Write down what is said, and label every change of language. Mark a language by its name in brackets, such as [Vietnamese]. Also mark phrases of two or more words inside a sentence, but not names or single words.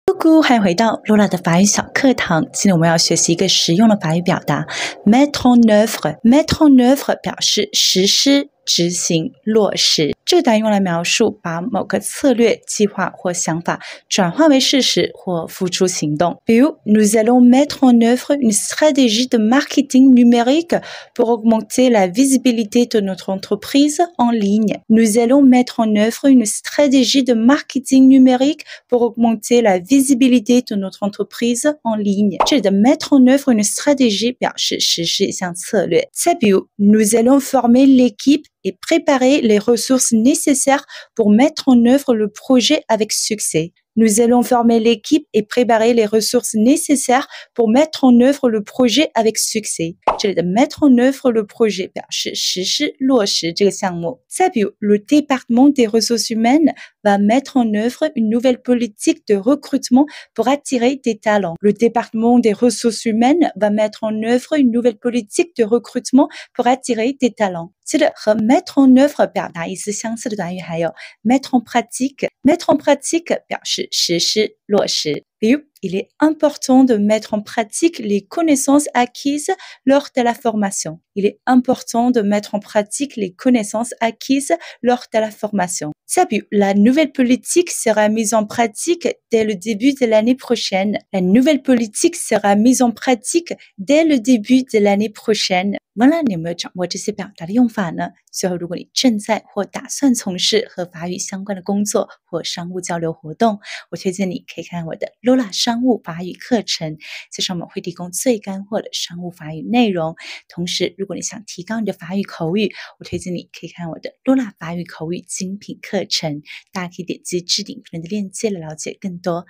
[French] Coucou， [Chinese] 欢迎回到 Lola 的法语小课堂。今天我们要学习一个实用的法语表达 [French] mettre en œuvre。 mettre en œuvre [Chinese] 表示实施、执行、落实。这个单语用来描述把某个策略、计划或想法转化为事实或付诸行动。比如 [French] Nous allons mettre en œuvre une stratégie de marketing numérique pour augmenter la visibilité de notre entreprise en ligne. Nous allons mettre en œuvre une stratégie de marketing numérique pour augmenter la visibilité de notre entreprise en ligne. [Chinese] 这里的 [French] mettre en œuvre une stratégie [Chinese] 表示实施一项策略。再比如 [French] Nous allons former l'équipe et préparer les ressources nécessaires pour mettre en œuvre le projet avec succès. Nous allons former l'équipe et préparer les ressources nécessaires pour mettre en œuvre le projet avec succès. [Chinese] 这里的 [French] mettre en œuvre le projet [Chinese] 表示实施、落实这个项目。再比如 [French] Le département des ressources humaines va mettre en œuvre une nouvelle politique de recrutement pour attirer des talents. Le département des ressources humaines va mettre en œuvre une nouvelle politique de recrutement pour attirer des talents. [Chinese] 接着和 [French] mettre en œuvre [Chinese] 表达意思相似的短语还有 [French] mettre en pratique。 mettre en pratique [Chinese] 表示实施、落实。比如 [French] Il est important de mettre en pratique les connaissances acquises lors de la formation. Il est important de mettre en pratique les connaissances acquises lors de la formation. [Chinese] 再比如 [French] La nouvelle politique sera mise en pratique dès le début de l'année prochaine. La nouvelle politique sera mise en pratique dès le début de l'année prochaine. [Chinese] 完了，你有没有掌握这些表达的用法呢？最后，如果你正在或打算从事和法语相关的工作或商务交流活动，我推荐你可以看我的 Lola 商务法语课程，在上面会提供最干货的商务法语内容。同时，如果你想提高你的法语口语，我推荐你可以看我的 Lola 法语口语精品课程，大家可以点击置顶片的链接来了解更多。